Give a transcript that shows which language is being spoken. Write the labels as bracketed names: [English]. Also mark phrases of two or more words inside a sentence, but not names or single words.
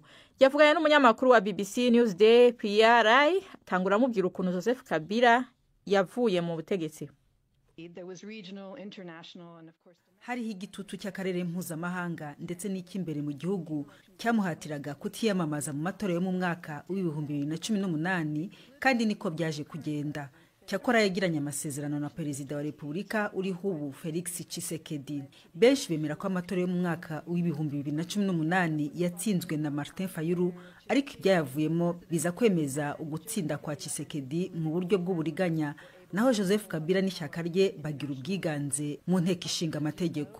[Rundi] Yavuganye n'umunyamakuru wa BBC Newsday PRI, tangura amubwira ukuntu Joseph Kabila yavuye mu butegetsi. [Kinyarwanda] Hariho igitutu cy'akarere mpuzamahanga ndetse n'icy'imbere mu gihugu cyamuhatiraga kutiyamamaza mu matora yo mu mwaka w'2018, kandi niko byaje kugenda. Cyakora yagiranye amasezerano na perezida wa Repubulika uriho ubu Felix Tshisekedi. Benshi bemera ko amatora yo mu mwaka w'2018 yatsinzwe na Martin Fayulu, ariko ibyayavuyemo biza kwemeza ugutsinda kwa Tshisekedi mu buryo bw'uburiganya, naho Joseph Kabila n'ishyaka rye bagira ubwiganze mu nteko ishinga amategeko.